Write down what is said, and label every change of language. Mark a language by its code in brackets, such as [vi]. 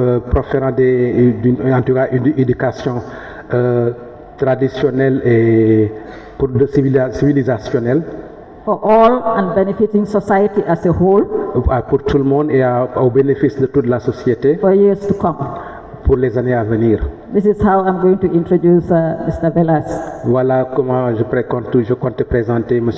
[fr] Proférant en tout cas une éducation traditionnelle et civilisationnelle. [en] For all and benefiting society as a whole. [fr] Pour tout le monde et au bénéfice de toute la société. [en] For years to come. [fr] Pour les années à venir. [en] This is how I'm going to introduce Mr. Velas. [fr] Voilà comment je compte présenter M.